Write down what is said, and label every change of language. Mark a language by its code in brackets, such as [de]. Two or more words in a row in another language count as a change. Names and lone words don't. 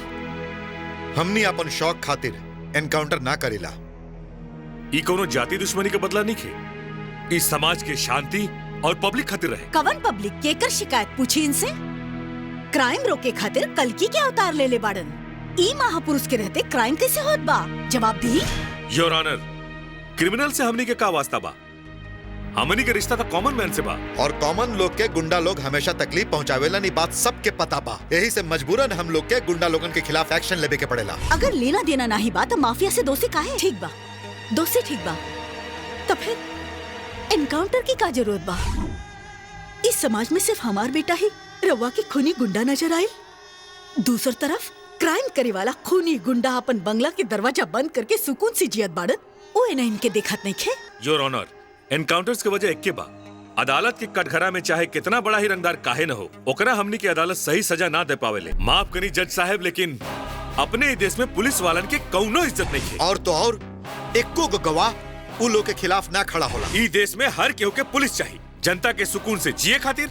[bho] हमनी अपन शौक खातिर एनकाउंटर ना करेला। ई कोनो जाति दुश्मनी के बदला नहीं खे। इस समाज के शांति और पब्लिक खातिर रहे। कवन पब्लिक केकर शिकायत पूछी इनसे? क्राइम रोके खातिर कल्कि के अवतार ले ले बाड़न। ई महापुरुष के रहते क्राइम कैसे होत बा? जवाब दी। [en] Your Honour, [bho] क्रिमिनल से हमनी के का वास्ता बा? हमनी के रिश्ता तो [en] common man [bho] से बा। और कॉमन लोग के गुंडा लोग हमेशा तकलीफ पहुंचावेला, नी बात सबके पता बा। यही से मजबूरन हम लोग के गुंडा लोगन के खिलाफ एक्शन लेवे के पड़ेला। अगर लेना देना नहीं बा तो माफिया से दोस्ती काहे? ठीक बा, दोस्ती ठीक बा, तो फिर एनकाउंटर की का जरूरत बा? इस समाज में सिर्फ हमार बेटा ही रवा के खूनी गुंडा नजर आये। दूसरी तरफ क्राइम करे वाला खूनी गुंडा अपन बंगला के दरवाजा बंद करके सुकून से जियत बाड़न। ओ इन्हें इनके देखत नहीं खे। [en] Your Honour, [bho] एनकाउंटर्स के वजह एक के बा। अदालत के कटघरा में चाहे कितना बड़ा ही रंगदार काहे न हो, ओकरा हमनी की अदालत सही सजा ना दे पावेले। माफ करी जज साहब, लेकिन अपने ही देश में पुलिस वालन के कौनो इज्जत नहीं है। और तो और एको गवाह उ लोग के खिलाफ ना खड़ा होला। ई देश में हर केहू के पुलिस चाहिए, जनता के सुकून से जिए खातिर।